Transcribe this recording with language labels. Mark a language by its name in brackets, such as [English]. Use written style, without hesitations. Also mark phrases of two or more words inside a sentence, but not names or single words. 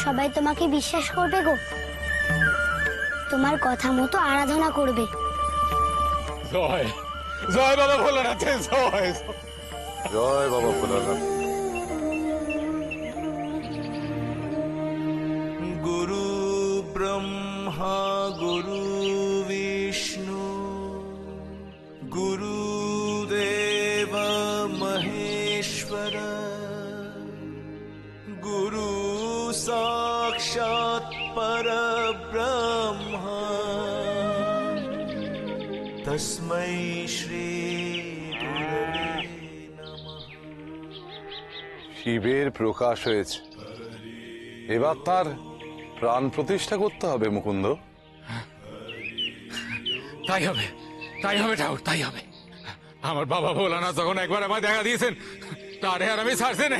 [Bangla] সবাই তোমাকে বিশ্বাস করবে গো, তোমার কথা মতো আরাধনা করবে। জয় জয় বাবা ভোলানাথের জয়। জয় বাবা ভোলানাথ। [Sanskrit] गुरु ब्रह्मा गुरु विष्णु गुरुदेव महेश्वर गुरु साक्षात् परब्रह्म तस्मै श्री गुरवे नमः। [Bangla] শিবের প্রকাশ হয়েছে, এবার তার প্রাণ প্রতিষ্ঠা করতে হবে মুকুন্দ। তাই হবে, তাই হবে ঠাকুর, তাই হবে। আমার বাবা ভোলানাথ যখন একবার আমায় দেখা দিয়েছেন, তারে আর আমি ছাড়ছে না।